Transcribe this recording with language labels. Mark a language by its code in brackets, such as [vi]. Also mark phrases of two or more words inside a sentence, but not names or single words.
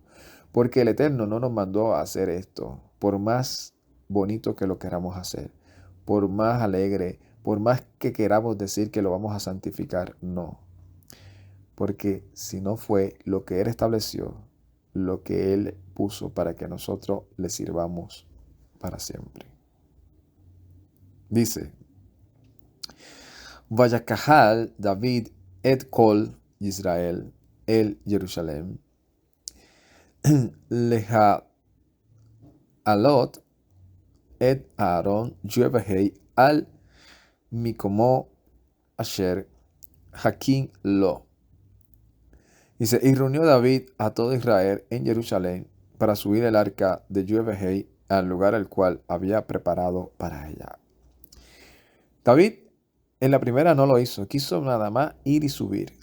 [es] Porque el Eterno no nos mandó a hacer esto, por más bonito que lo queramos hacer, por más alegre, por más que queramos decir que lo vamos a santificar, no. Porque si no fue lo que Él estableció, lo que Él puso para que nosotros le sirvamos para siempre. Dice, [he] ויקהל דוד את כל ישראל אל ירושלים להעלות את ארון יהוה אל מקומו אשר הכין לו. [es] Dice, y reunió David a todo Israel en Jerusalén para subir el arca de Yevehei al lugar al cual había preparado para ella. David en la primera no lo hizo, quiso nada más ir y subir.